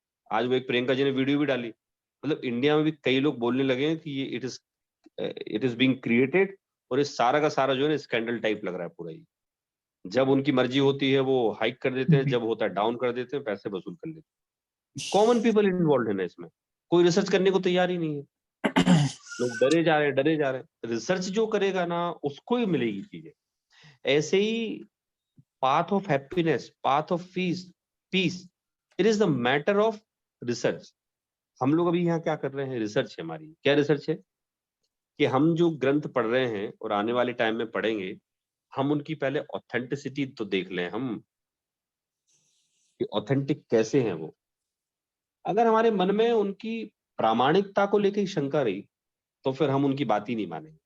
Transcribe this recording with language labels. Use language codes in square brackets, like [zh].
[hi] आज वो एक प्रियंका जी ने वीडियो भी डाली, मतलब इंडिया में भी कई लोग बोलने लगे हैं कि ये [en] it is being created, [hi] और इस सारा का सारा जो है ना स्कैंडल टाइप लग रहा है पूरा। ये जब उनकी मर्जी होती है वो हाइक कर देते हैं, जब होता है डाउन कर देते हैं, पैसे वसूल कर लेते हैं। कॉमन पीपल इन्वॉल्व है ना इसमें, कोई रिसर्च करने को तैयार ही नहीं है, लोग डरे जा रहे हैं, डरे जा रहे हैं। रिसर्च जो करेगा ना उसको ही मिलेगी चीजें। ऐसे ही [en] path of happiness, path of peace, it is the matter of research। [hi] हम लोग अभी यहाँ क्या कर रहे हैं, रिसर्च है हमारी। क्या रिसर्च है कि हम जो ग्रंथ पढ़ रहे हैं और आने वाले टाइम में पढ़ेंगे, हम उनकी पहले ऑथेंटिसिटी तो देख लें हम, कि ऑथेंटिक कैसे हैं वो। अगर हमारे मन में उनकी प्रामाणिकता को लेकर शंका रही तो फिर हम उनकी बात ही नहीं मानेंगे।